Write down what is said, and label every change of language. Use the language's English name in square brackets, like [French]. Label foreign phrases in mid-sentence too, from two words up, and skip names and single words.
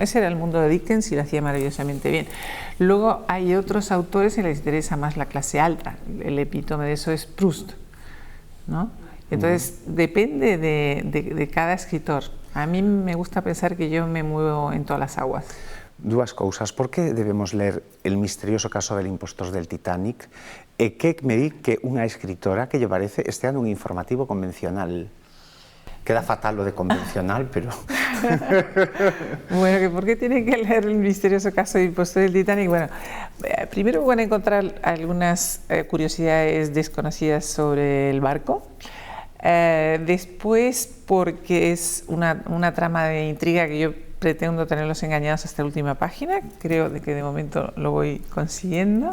[Spanish] Ese era el mundo de Dickens y lo hacía maravillosamente bien. Luego hay otros autores que les interesa más la clase alta. El epítome de eso es Proust, ¿no? Entonces, depende de cada escritor. A mí me gusta pensar que yo me muevo en todas las aguas. [Galician] Dúas cousas. Por que debemos ler El misterioso caso del impostor del Titanic e que me di que unha escritora que lle parece estea nun informativo convencional? [Spanish] Queda fatal lo de convencional, pero... Bueno, ¿por qué tienen que leer El misterioso caso del impostor del Titanic? Bueno, primero van a encontrar algunas curiosidades desconocidas sobre el barco. Después, porque es una trama de intriga que yo pretendo tenerlos engañados hasta la última página, creo que de momento lo voy consiguiendo.